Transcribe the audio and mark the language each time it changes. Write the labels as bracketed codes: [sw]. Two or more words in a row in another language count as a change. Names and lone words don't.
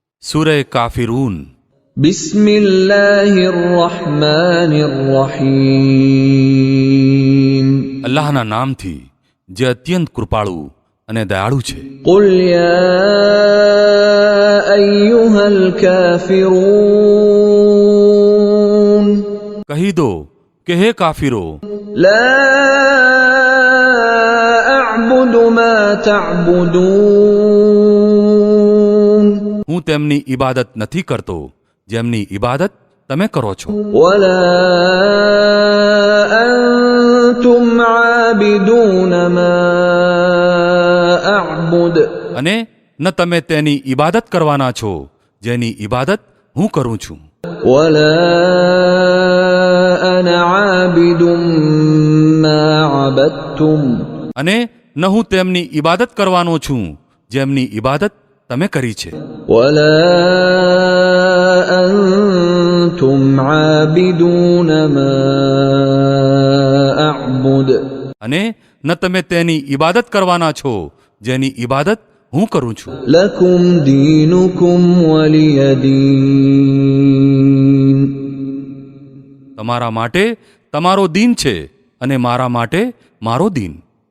[gu] સૂરે કાફિરૂન [ar] بسم الله الرحمن الرحيم. [gu] અલ્લાહના નામથી જે અત્યંત કૃપાળુ અને દયાળુ છે. [ar] قل يا أيها الكافرون [gu] કહી દો કે હે કાફિરો, [ar] لا أعبد ما تعبدون [gu] હું તેમની ઇબાદત નથી કરતો જેમની ઇબાદત તમે કરો છો, [ar] ولا أنتم عابدون ما أعبد [gu] અને ન તમે તેની ઇબાદત કરવાના છો જેની ઇબાદત હું કરું છું, [ar] ولا أنا عابد ما عبدتم [gu] અને ન હું તેમની ઇબાદત કરવાનો છું જેમની ઇબાદત તમે કરી છે, [ar] ولا أنتم عابدون ما أعبد [gu] અને ન તમે તેની ઇબાદત કરવાના છો જેની ઇબાદત હું કરું છું. [ar] لكم دينكم ولي دين. [gu] તમારા માટે તમારો દીન છે અને મારા માટે મારો દીન.